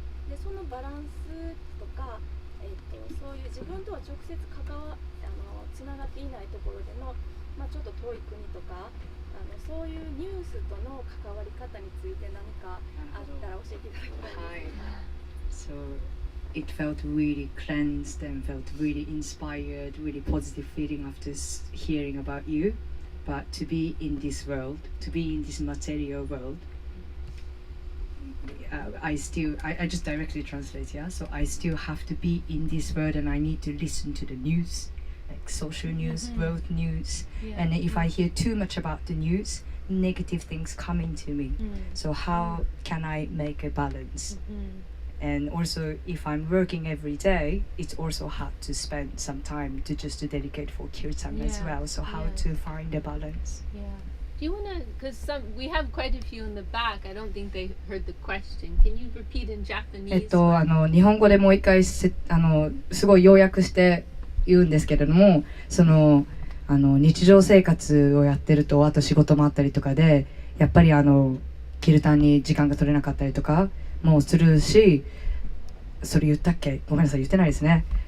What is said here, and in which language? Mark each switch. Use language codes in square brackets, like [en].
[ja] でそのバランスとか、そういう自分とは直接つながっていないところでの、ちょっと遠い国とかそういうニュースとの関わり方について何かあったら教えていただきたいです。 [en] So it felt really cleansed and felt really inspired, really positive feeling after hearing about you. But to be in this world, to be in this material world, I just directly translate, yeah? So I still have to be in this world and I need to listen to the news, like social news, world news. And if I hear too much about the news, negative things coming to me. So how can I make a balance? And also, if I'm working every day, it's also hard to spend some time to dedicate for kirtan as well. So how to find a balance? Yeah. Do you want to, because we have quite a few in the back. I don't think they heard the question. Can you repeat in Japanese? [ja] 日本語でもう一回すごい要約して言うんですけれども、日常生活をやってると、あと仕事もあったりとかで、やっぱりキルタンに時間が取れなかったりとかもするし、それ言ったっけ？ごめんなさい、言ってないですね。